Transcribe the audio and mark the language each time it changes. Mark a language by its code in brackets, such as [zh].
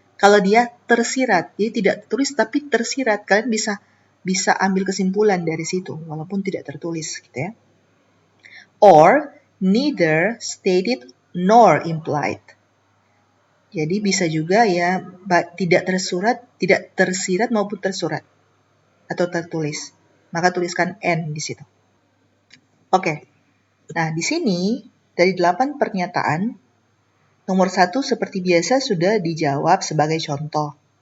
[id] Kalau dia tersirat, jadi tidak tertulis tapi tersirat, kalian bisa ambil kesimpulan dari situ walaupun tidak tertulis gitu ya. [en] Or neither stated nor implied. [id] Jadi bisa juga ya tidak tersirat maupun tersurat atau tertulis. Maka tuliskan N di situ. Oke. Nah, di sini dari 8 pernyataan, nomor 1 seperti biasa sudah dijawab sebagai contoh.